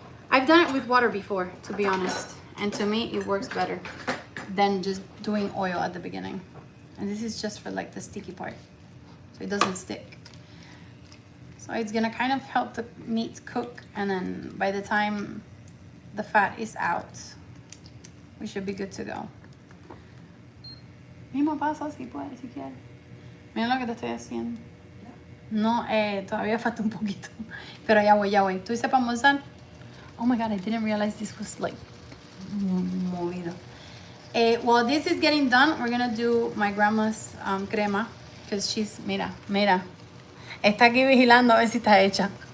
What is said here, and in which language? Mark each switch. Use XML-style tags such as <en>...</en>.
<en>I've done it with water before, to be honest. And to me, it works better than just doing oil at the beginning. And this is just for like the sticky part, so it doesn't stick. So it's gonna kind of help the meat cook, and then by the time the fat is out, we should be good to go.</en> <es>Mismo paso si puedes, si quieres. Mira lo que te estoy haciendo. No, todavía falta un poquito. Pero ya voy. ¿Tú dices para almorzar?</es> <en>Oh my God, I didn't realize this was like movido. While this is getting done, we're gonna do my grandma's crema, because she's,</en> <es>mira, está aquí vigilando a ver si está hecha.</es>